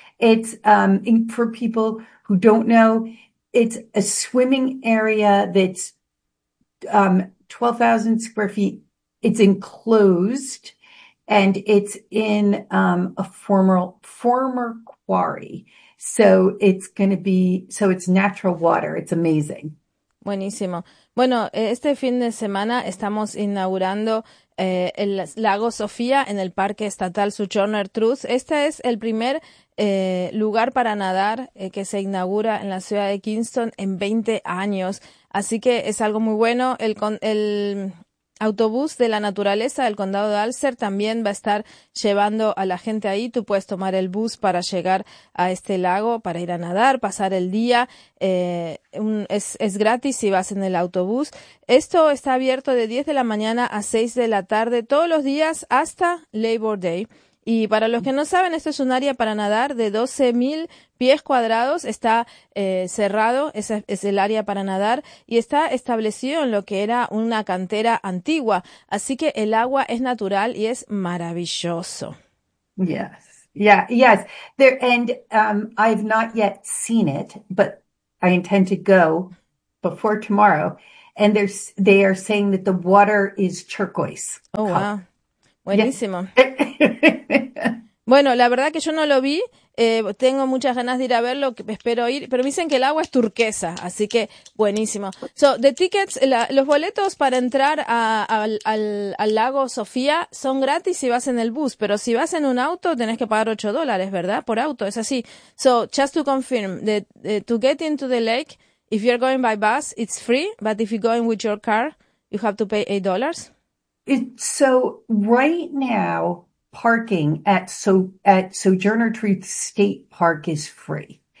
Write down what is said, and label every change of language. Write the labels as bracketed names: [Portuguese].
[English] It's for people who don't know, it's a swimming area that's 12,000 square feet. It's enclosed, and it's in a former quarry. So it's going to be, so it's natural water. It's amazing. [Spanish] Buenísimo. Bueno, este fin de semana estamos inaugurando el Lago Sofía en el Parque Estatal Sojourner Truth. Este es el primer lugar para nadar que se inaugura en la ciudad de Kingston en 20 años. Así que es algo muy bueno. El autobús de la naturaleza del condado de Ulster también va a estar llevando a la gente ahí. Tú puedes tomar el bus para llegar a este lago, para ir a nadar, pasar el día. Es gratis si vas en el autobús. Esto está abierto de 10 de la mañana a 6 de la tarde todos los días hasta Labor Day. Y para los que no saben, esto es un área para nadar de 12.000 pies cuadrados. Está cerrado, es el área para nadar, y está establecido en lo que era una cantera antigua. Así que el agua es natural y es maravilloso. [English] Yes, yeah, yes. There, and I've not yet seen it, but I intend to go before tomorrow. And they are saying that the water is turquoise. Oh, wow. [Spanish] Buenísimo. Bueno, la verdad que yo no lo vi, tengo muchas ganas de ir a verlo, espero ir, pero me dicen que el agua es turquesa, así que buenísimo. [English] So, the tickets, [Spanish] los boletos para entrar al lago Sofía son gratis si vas en el bus, pero si vas en un auto tenés que pagar $8, ¿verdad? Por auto, es así. [English] So, just to confirm, to get into the lake, if you're going by bus, it's free, but if you're going with your car, you have to pay $8. So right now, parking at Sojourner Truth State Park is free.